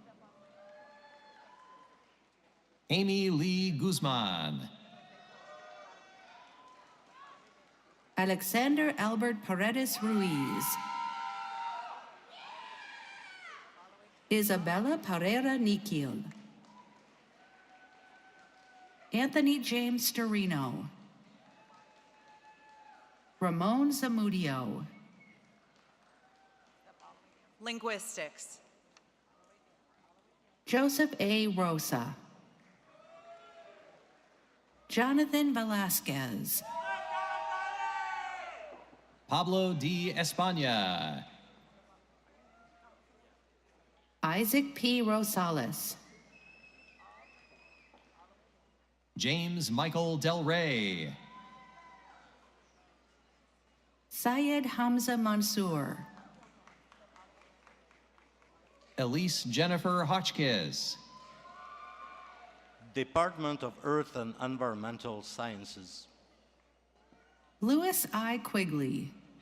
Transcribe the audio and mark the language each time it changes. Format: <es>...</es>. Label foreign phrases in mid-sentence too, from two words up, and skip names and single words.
<en>Amy Lee Guzman. Alexander Albert Paredes Ruiz. Isabella Pereira Niquil. Anthony James Storino. Ramon Zamudio. Linguistics. Joseph A. Rosa. Jonathan Velasquez. Pablo D. España. Isaac P. Rosales. James Michael Del Rey. Syed Hamza Mansour. Elise Jennifer Hotchkiss. Department of Earth and Environmental Sciences. Louis I. Quigley.</en>